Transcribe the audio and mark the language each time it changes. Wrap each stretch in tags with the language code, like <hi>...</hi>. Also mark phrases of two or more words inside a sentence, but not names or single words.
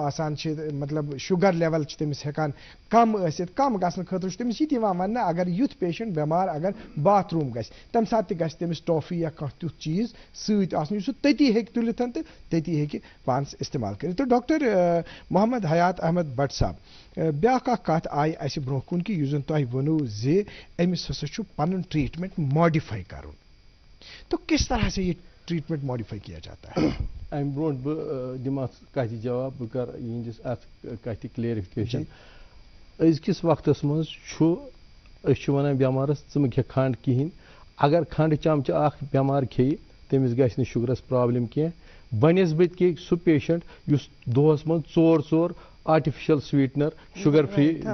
<ks>آسان چھِ مطلب</ks> <en>sugar level</en> <ks>چھِ تٔمِس ہٮ۪کان کم ٲسِتھ کم گژھنہٕ خٲطرٕ چھُ تٔمِس یہِ تہِ یِوان وننہٕ اگر یُتھ پیشنٹ بٮ۪مار اگر باتھ روٗم گژھِ تمہِ ساتہٕ تہِ گژھِ تٔمِس ٹافی یا کانٛہہ تیُتھ چیٖز سۭتۍ آسُن یُس سُہ تٔتی ہیٚکہِ تُلِتھ تہٕ تٔتی ہیٚکہِ پانس استعمال کٔرِتھ تہٕ ڈاکٹر محمد حیات احمد بٹ صاحب بیٛاکھ اکھ کتھ آیہِ اسہِ برٛونٛہہ کُن کہِ یُس زن تۄہہِ ووٚنوٕ زِ أمِس ہسا چھُ پنُن</ks> <en>treatment modify</en> <ks>کرُن</ks> <ur>تو کس طرح سے یہ ٹریٹمنٹ ماڈِفائی کیا جاتا ہے</ur> <ks>امہِ برٛونٛٹھ بہٕ دِمہٕ اتھ کتھِ جواب بہٕ کرٕ یِہنٛدِس اتھ کتھِ کلیرِفِکیشن أزکِس وقتس منٛز چھُ أسۍ چھِ ونان بٮ۪مارس ژٕ مہٕ کھےٚ کھنٛڈ کِہینۍ اگر کھنٛڈٕ چمچہٕ اکھ بٮ۪مار کھیٚیہِ تٔمِس گژھِ نہٕ شُگرس پرابلم کینٛہہ بنسبت کہ سُہ پیشنٹ یُس دۄہس منٛز ژور</ks> <en>artificial sweetener sugar free</en>